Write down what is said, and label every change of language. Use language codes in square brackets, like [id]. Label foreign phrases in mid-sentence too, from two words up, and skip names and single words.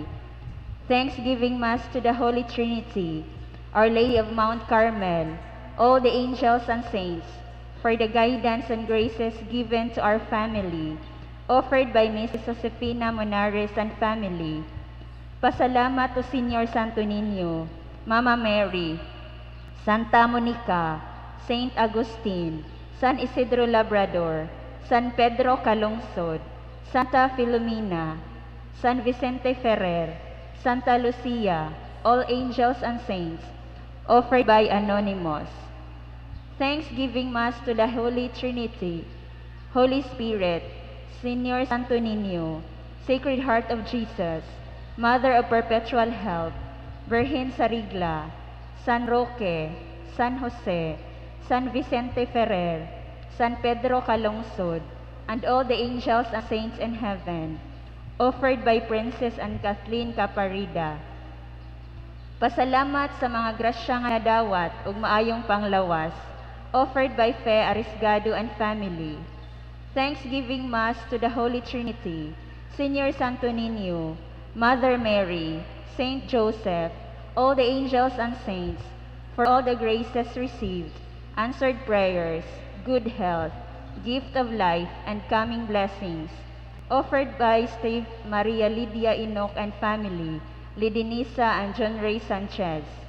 [en] Thanksgiving Mass to the Holy Trinity, Our Lady of Mount Carmel, all the angels and saints, for the guidance and graces given to our family, offered by Mrs. Josefina Monares and family. Pasalamat to Senior Santo Niño, Mama Mary, Santa Monica, Saint Agustin, San Isidro Labrador, San Pedro Calungsod, Santa Filomena, San Vicente Ferrer, Santa Lucia, all angels and saints, offered by Anonymous. Thanksgiving Mass to the Holy Trinity, Holy Spirit, Senior Santo Niño, Sacred Heart of Jesus, Mother of Perpetual Help, Virgen Sarigla, San Roque, San Jose, San Vicente Ferrer, San Pedro Calungsod, and all the angels and saints in heaven, offered by Princess and Kathleen Caparida. [ceb] Pasalamat sa mga grasya nga nadawat ug maayong panglawas, [en] offered by Fe Arisgado and family. Thanksgiving Mass to the Holy Trinity, Senior Santo Niño, Mother Mary, Saint Joseph, all the angels and saints, for all the graces received, answered prayers, good health, gift of life, and coming blessings, offered by Steve Maria Lydia Enoch and family, Lidinisa and John Ray Sanchez.